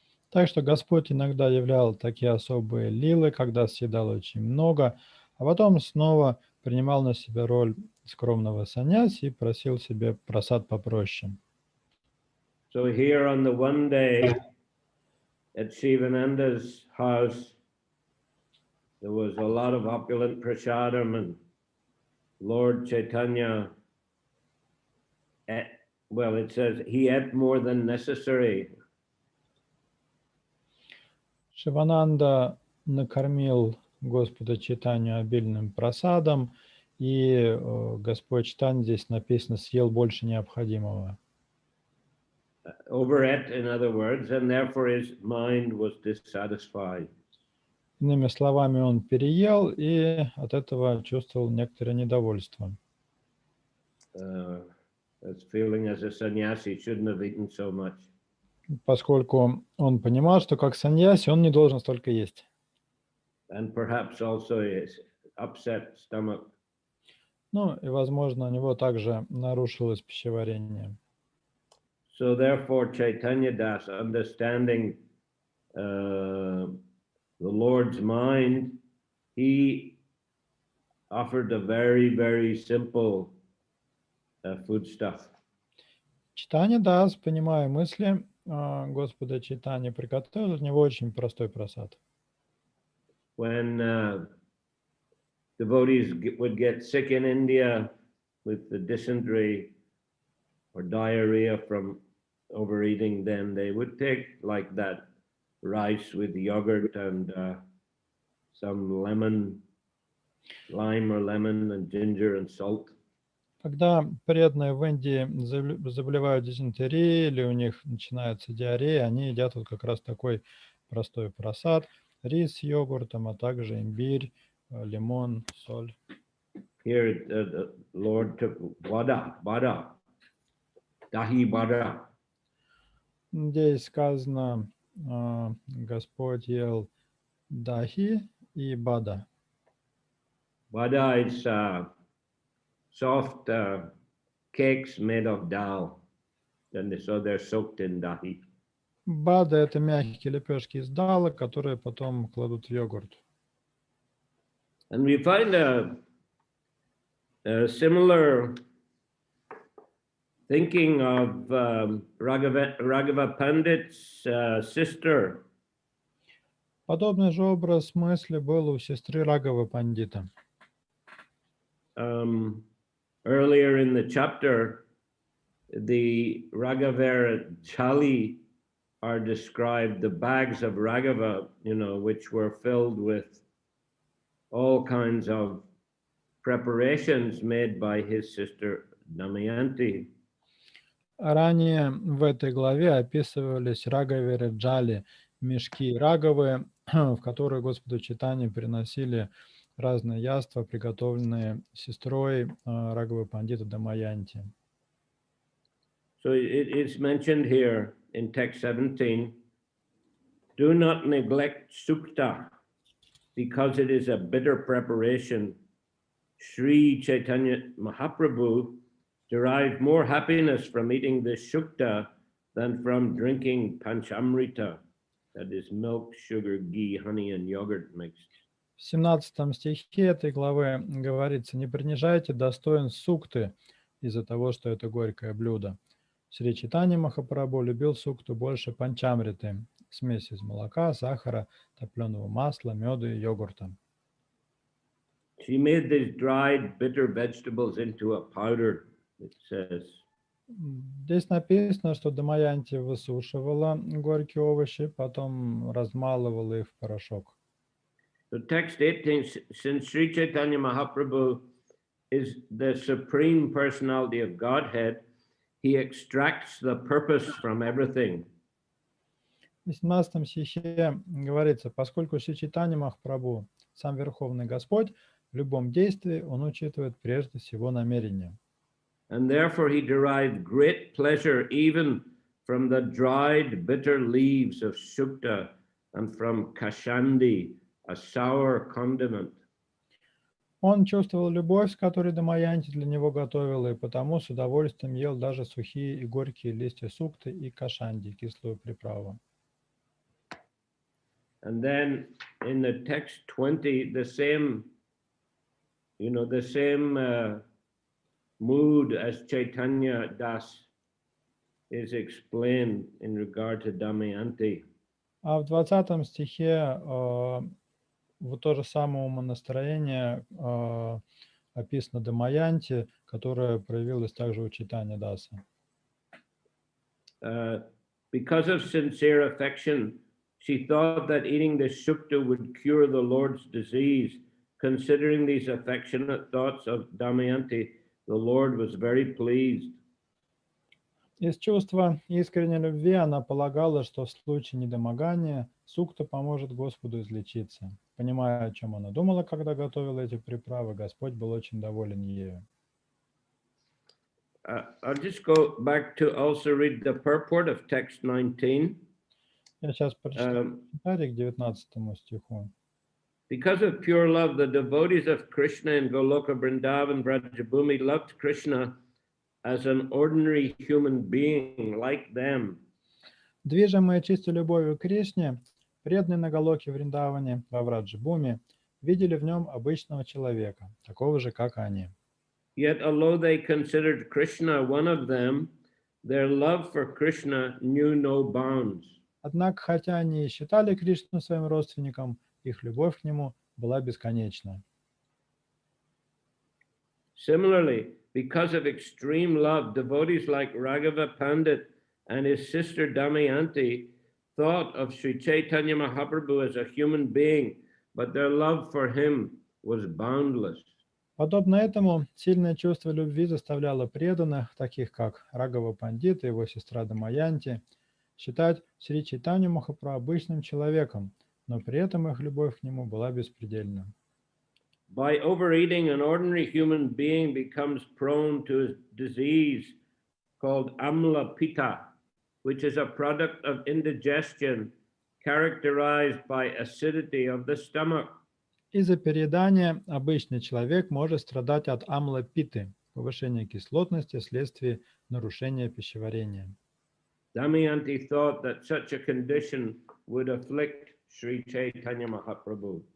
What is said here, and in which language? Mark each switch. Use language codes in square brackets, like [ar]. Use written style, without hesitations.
[ru] Так что Господь иногда являл такие особые лилы, когда съедал очень много, а потом снова принимал на себя роль скромного саньяси и просил себе просад попроще. [en] So here on the one day at Shivananda's house, there was a lot of opulent prasadam, and Lord Chaitanya ate, well, it says he ate more than necessary. [ru] Шивананда накормил Господа Чайтанью обильным просадом, и Господь Чайтанья, здесь написано, съел больше необходимого. [en] Overate, in other words, and therefore his mind was dissatisfied. [ru] Иными словами, он переел и от этого чувствовал некоторое недовольство. [en] As feeling as a sannyasi shouldn't have eaten so much. [ru] Поскольку он понимал, что как саньяси он не должен столько есть. [en] And perhaps also his upset stomach. [ru] Ну и, возможно, у него также нарушилось пищеварение. [en] So therefore, Chaitanya Das, understanding the Lord's mind, he offered a very, very simple foodstuff. [ru] Чайтанья Дас, понимая мысли Господа Чайтаньи, приготовил для него очень простой просад. [en] When devotees would get sick in India with the dysentery or diarrhea from overeating, then they would take like that rice with yogurt and some lemon, lime or lemon and ginger and salt. [ru] Когда преданные в Индии заболевают дизентерией или у них начинается диарея, они едят вот как раз такой простой просад, рис с йогуртом, а также имбирь, лимон, соль. [en] Here the Lord took bada, dahi bada. [ru] Здесь сказано, Господь ел дахи и бада. [en] Bada is soft cakes made of dal, and so they're soaked in dahi. [ru] Бада — это мягкие лепешки из дала, которые потом кладут в йогурт. [en] And we find a similar thinking of Raghava Pandit's sister. [ru] Подобный же образ мысли был у сестры Рагавы Пандита. [en] Earlier in the chapter, the Raghavera Chali are described, the bags of Raghava, which were filled with all kinds of preparations made by his sister Damayanti. [ru] Ранее в этой главе описывались Рагавера Джали, мешки Рагавы, в которые Господу Чайтанье приносили разные яства, приготовленные сестрой Рагавы Пандита Дамаянти. [en] So it's mentioned here in text 17, do not neglect sukta, because it is a bitter preparation. Sri Chaitanya Mahaprabhu derived more happiness from eating this shukta than from drinking panchamrita, that is milk, sugar, ghee, honey, and yogurt mixed. [ru] В 17 стихе этой главы говорится: не принижайте достоинств сукты из-за того, что это горькое блюдо. Шри Чайтанья Махапрабху любил сукту больше панчамриты, смесь из молока, сахара, топленого масла, меда и йогурта. [en] She made these dried bitter vegetables into a powder, it says. [ru] Здесь написано, что Дамаянти высушивала горькие овощи, потом размалывала их в порошок. [en] So text 18, since Sri Chaitanya Mahaprabhu is the supreme personality of Godhead, he extracts the purpose from everything. [ru] В 18 стихе говорится: поскольку Шри Чайтанья Махапрабху, сам Верховный Господь, В любом действии он учитывает прежде всего намерение. [en] And therefore he derived great pleasure even from the dried bitter leaves of sukta and from kashandi, a sour condiment. [ru] Он чувствовал любовь, с которой Дамаянти для него готовила, и потому с удовольствием ел даже сухие и горькие листья сукты и кашанди, кислую приправу. [en] And then in the text 20, the same mood as Chaitanya Das is explained in regard to Damayanti. [ru] А в 20 стихе вот то же самое умонастроение описано Дамаянти, которое проявилось также у Чайтаньи Даса. [en] Because of sincere affection, she thought that eating the sukta would cure the Lord's disease. Considering these affectionate thoughts of Damayanti, the Lord was very pleased. [ru] Из чувства искренней любви она полагала, что в случае недомогания сукта поможет Господу излечиться. Понимая, о чем она думала, когда готовила эти приправы, Господь был очень доволен ею. [en] I'll just go back to also read the purport of text 19. [ru] Я сейчас прочитаю комментарий к 19 стиху. [en] Because of pure love, the devotees of Krishna in Goloka, Vrindavan, Vrajabhumi loved Krishna as an ordinary human being like them. [ru] Движимые чистой любовью к Кришне, преданные на Галоке Вриндаване, во Враджабхуми, видели в нем обычного человека, такого же, как они. [en] Yet, although they considered Krishna one of them, their love for Krishna knew no bounds. [ru] Однако, хотя они и считали Кришну своим родственником, их любовь к нему была бесконечна. [en] Similarly, because of extreme love, devotees like Raghava Pandit and his sister Damayanti thought of Sri Chaitanya Mahaprabhu as a human being, but their love for him was boundless. [ru] Подобно этому, сильное чувство любви заставляло преданных, таких как Рагава Пандит и его сестра Дамаянти, считать Шри Чайтанью Махапрабху обычным человеком, но при этом их любовь к нему была беспредельна. [en] By overeating, an ordinary human being becomes prone to a disease called amla pitta, which is a product of indigestion characterized by acidity of the stomach. [ru] Из-за переедания обычный человек может страдать от амлопиты, повышения кислотности вследствие нарушения пищеварения. [en] Damayanti thought that such a condition would afflict Sri Chaitanya Mahaprabhu.